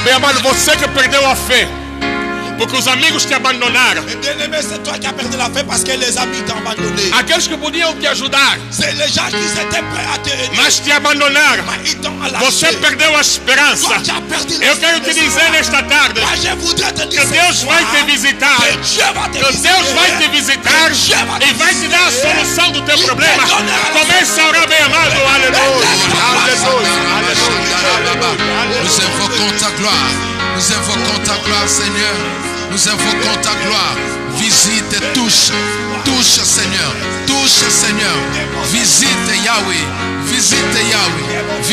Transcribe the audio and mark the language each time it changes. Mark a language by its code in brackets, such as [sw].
[pt] Meu amado, você que perdeu a fé, porque os amigos te abandonaram, [fr] Mais bien-aimé, c'est toi qui as perdu la fé parce que les amis t'ont abandonné. [pt] aqueles que podiam te ajudar, [fr] C'est les gens qui étaient prêts à te aider. [pt] mas te abandonaram, [fr] Mais ils t'ont [pt] você [fr] lâché. [pt] perdeu a esperança. [fr] Toi, tu as perdu [pt] Eu quero te dizer nesta tarde [fr] Moi, je voudrais te dire [pt] que Deus vai te visitar. [fr] que Dieu va te [pt] Que [fr] visiter. [pt] Deus vai te visitar e vai te dar a solução do teu problema. Começa a orar, bem amado. Aleluia. [fr] Nous invoquons ta gloire. Nous invoquons ta gloire, Seigneur. Nous invoquons ta gloire. Visite et touche. Touche, Seigneur. Touche, Seigneur. Visite Yahweh. Visite Yahweh.